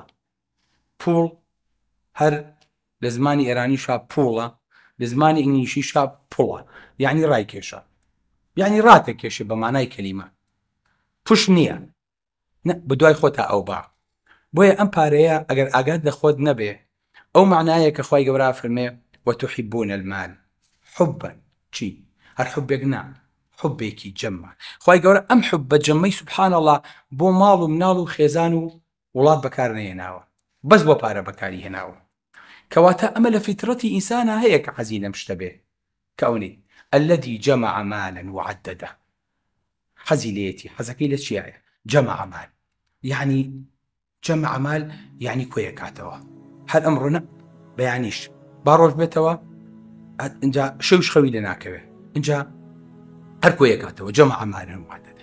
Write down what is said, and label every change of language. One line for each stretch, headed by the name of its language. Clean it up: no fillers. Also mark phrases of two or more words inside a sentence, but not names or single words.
Central Kurdish: پوڵ هەر لە زمانی ئێرانیشا پوڵە، لە زمانی ئینگلیشیشا پوڵە، یعنی ڕایکێشە، یعنی ڕاتەکێشێ بە مانای کەلیمە. پوش نییە، بە دوای خۆتا ئەو با. بۆیە ئەم پارەیە ئەگەر ئاگات لە خۆت نەبێ، ئەو معنایە کە خی گەورە فەرمێ
Arabic: وتحبون المال حبا
Central Kurdish: چی؟ هەر حبێک نا، حبێکی جەمە. خی گەورە ئەم حب بە جەمەی سوبحان الله بۆ ماڵ و مناڵ و خێزان و وڵات بەکار نەهێناوە، بەس بۆ پارە بەکاری هێناوە. کەواتە ئەمە لە فیترەتی ئینسانە هەیە کە حەزی لەم شتە بێ، کە ئەوەی
Arabic: الذي جمع مالا وعدده.
Central Kurdish: حەزی لێیەتی. حەزەکەی لە چیایە؟
Arabic: جەمع مال،
Central Kurdish: یعنی
Arabic: جەمع مال
Central Kurdish: یعنی کۆیەکاتەوە. هەر ئەمڕۆ نە بەیانیش با ڕۆژ بێتەوە اینجا شەوش خەوی لە ناکەوێ، اینجا هەر کۆیەکاتەوە
Arabic: جەمع مالن وعدده.